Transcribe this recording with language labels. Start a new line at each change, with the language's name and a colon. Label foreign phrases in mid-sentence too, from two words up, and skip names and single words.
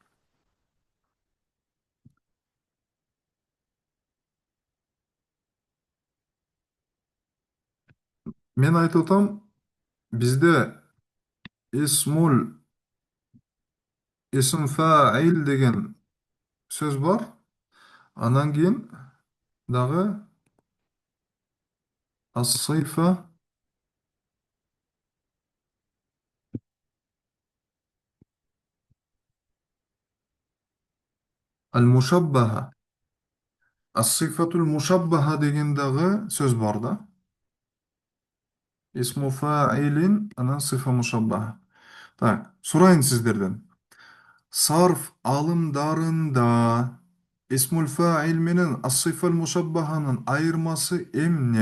Kyrgyz: Мен айтып атам, бизде
Arabic: الاسم اسم فاعل
Kyrgyz: деген сөз бар. Анан кийин дагы
Arabic: الصفة المشبهة. الصفة المشبهة
Kyrgyz: деген дагы сөз бар да.
Arabic: اسم فاعل، анан صفة مشبهة.
Kyrgyz: Так, сурайын сиздерден. Сарф алымдарында
Arabic: اسم الفاعل
Kyrgyz: менен ас-сыйфал мушаббаханын айырмасы эмне?